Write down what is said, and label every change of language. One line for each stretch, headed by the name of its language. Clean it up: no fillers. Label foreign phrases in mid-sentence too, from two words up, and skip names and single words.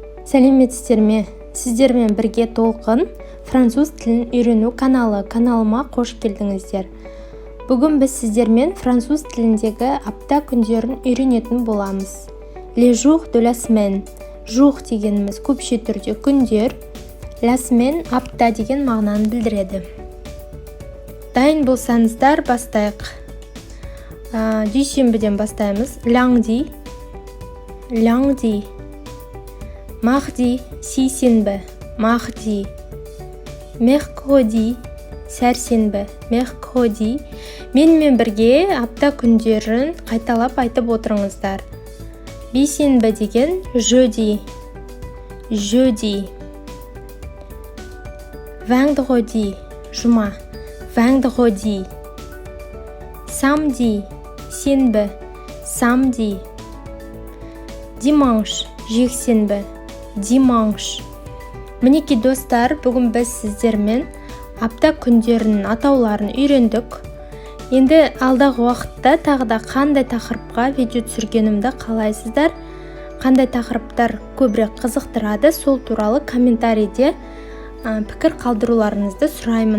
Kazakh: Сәлеметсіздер ме? Сіздермен бірге толқын француз тілін үйрену каналыма қош келдіңіздер. Бүгін біз сіздермен француз тіліндегі апта күндерін үйренетін боламыз.
French: Les jours de la semaine. Jour
Kazakh: дегеніміз көпше түрде күндер,
French: la semaine
Kazakh: апта деген мағынаны білдіреді. Дайын болсаңыздар бастайық. Дүйсенбіден бастаймыз.
French: Lundi, mardi, сейсенбі, mardi, mercredi, сәрсенбі, mercredi.
Kazakh: Менімен бірге апта күндерін қайталап айтып отырыңыздар. Бейсенбі деген
French: jeudi, vendredi, жұма, vendredi, samedi, сенбі, samedi, dimanche, жексенбі, dimanche.
Kazakh: Мінеки достар, бүгін біз сіздермен апта күндерінің атауларын үйрендік. Енді алдағы уақытта тағы да қандай тақырыпқа видео түсіргенімді қалайсыздар? Қандай тақырыптар көбірек қызықтырады, сол туралы комментарийде пікір қалдыруларыңызды сұраймын.